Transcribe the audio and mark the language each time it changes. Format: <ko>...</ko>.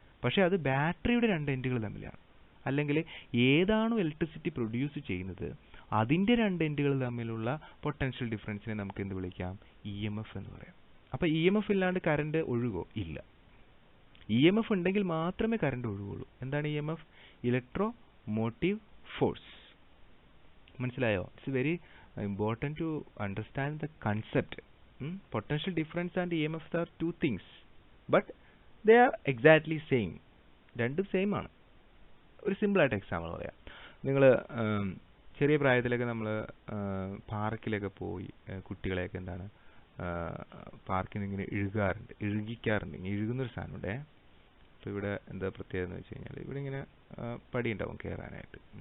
<ml>പക്ഷേ അത് ബാറ്ററിയുടെ രണ്ട് എൻഡുകൾ തമ്മിലാണ്. അല്ലെങ്കിൽ ഏതാണോ ഇലക്ട്രിസിറ്റി പ്രൊഡ്യൂസ് ചെയ്യുന്നത് അതിൻ്റെ രണ്ട് എൻഡുകൾ തമ്മിലുള്ള പൊട്ടൻഷ്യൽ ഡിഫറൻസിനെ നമുക്ക് എന്ത് വിളിക്കാം? EMF എന്ന് പറയാം. അപ്പോൾ EMF ഇല്ലാണ്ട് കറണ്ട് ഒഴുകോ? ഇല്ല. EMF ഉണ്ടെങ്കിൽ മാത്രമേ കറണ്ട് ഒഴുകുള്ളൂ. എന്താണ് EMF? Electro motive force. മനസ്സിലായോ?</ml> <en>It's very important to understand the concept. Potential difference and EMF are two things, but they are exactly same.</en> <ml>രണ്ടും സെയിം ആണ്. ഒരു സിമ്പിളായിട്ട് എക്സാമ്പിൾ പറയാം. നിങ്ങൾ ചെറിയ പ്രായത്തിലൊക്കെ നമ്മൾ പാർക്കിലൊക്കെ പോയി കുട്ടികളെയൊക്കെ എന്താണ് പാർക്കിൽ നിന്ന് ഇങ്ങനെ ഇഴുകിക്കാറുണ്ട്. ഇങ്ങനെ ഇഴുകുന്നൊരു സാധനമുണ്ടേ. അപ്പോൾ ഇവിടെ എന്താ പ്രത്യേകത എന്ന് വെച്ച് കഴിഞ്ഞാൽ ഇവിടെ ഇങ്ങനെ പടി ഉണ്ടാവും കയറാനായിട്ട്.</ml>